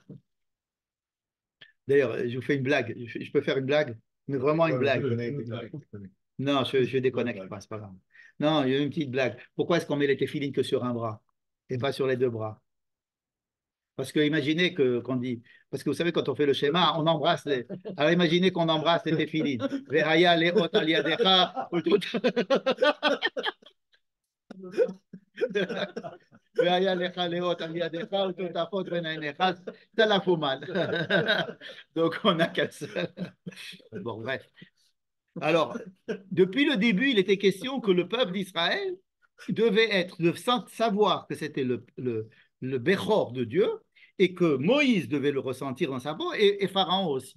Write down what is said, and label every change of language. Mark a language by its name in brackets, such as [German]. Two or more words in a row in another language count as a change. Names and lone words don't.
[French] D'ailleurs, je vous fais une blague. Je peux faire une blague, mais vraiment une blague. Non, je déconnecte pas, c'est pas grave. Non, il y a une petite blague. Pourquoi est-ce qu'on met les téfilines que sur un bras et pas sur les deux bras? Parce que imaginez qu'on dit, parce que vous savez, quand on fait le schéma, on embrasse les. Alors imaginez qu'on embrasse les téfilines. [Hebrew] והיה לאות על ידך. והיה לך לאות על ידך וטוטפות בין עיניך, [French] ça la fout mal. Donc on a qu'à ça. Bon, bref. Alors, depuis le début, il était question que le peuple d'Israël devait de savoir que c'était le Béchor de Dieu et que Moïse devait le ressentir dans sa peau, et Pharaon aussi.